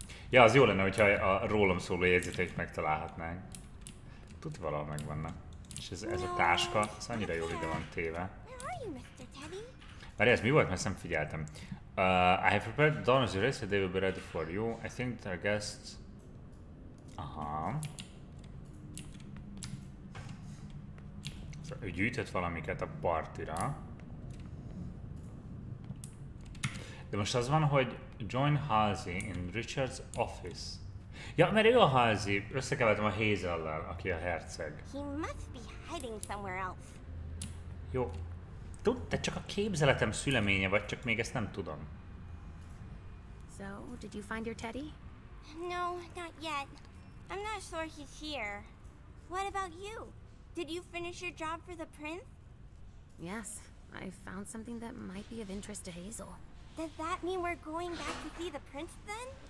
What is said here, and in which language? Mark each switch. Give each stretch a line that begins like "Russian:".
Hungarian: Ja, az jó lenne, hogyha a rólam szóló jegyzeteit megtalálhatnánk. Tud, valahol megvannak. És ez a táska, ez annyira jól ide van téve. Várj, ez mi volt? Mert nem figyeltem.
English: I have prepared the donors erase, so they will be ready for you. I think the guests... Aha.
Hungarian: Szóval ő gyűjtött valamiket a partira. De most az van, hogy
English: join Halsey in Richard's office.
Hungarian: Ja, mert ő a Halsey, összekevertem a Hazellel, aki a herceg.
English: He must be hiding somewhere else.
Hungarian: Jó. Te csak a képzeletem szüleménye vagy, csak még ezt nem tudom.
English: So, did you find your Teddy? No, not yet. I'm not sure he's here. What about you? Did you finish your job for the prince? Yes, I found something that might be of interest to Hazel. Does that mean we're going back to see the prince then?